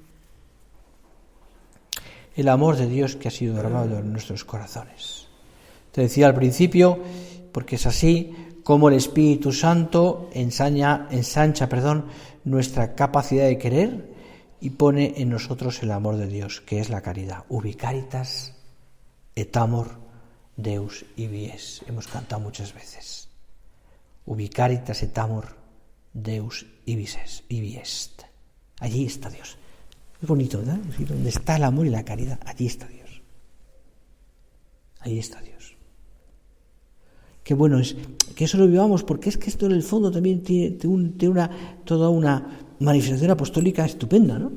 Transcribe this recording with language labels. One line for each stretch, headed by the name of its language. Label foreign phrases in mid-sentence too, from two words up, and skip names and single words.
Spanish: El amor de Dios que ha sido derramado en nuestros corazones. Te decía al principio, porque es así como el Espíritu Santo ensancha nuestra capacidad de querer y pone en nosotros el amor de Dios, que es la caridad.
Latin: Ubi caritas et amor Deus ibi es.
Spanish: Hemos cantado muchas veces.
Latin: Ubi caritas et amor Deus ibi est.
Spanish: Allí está Dios. Es bonito, ¿verdad? Es decir, donde está el amor y la caridad, allí está Dios. Allí está Dios. Qué bueno es que eso lo vivamos, porque es que esto en el fondo también tiene toda una manifestación apostólica estupenda, ¿no?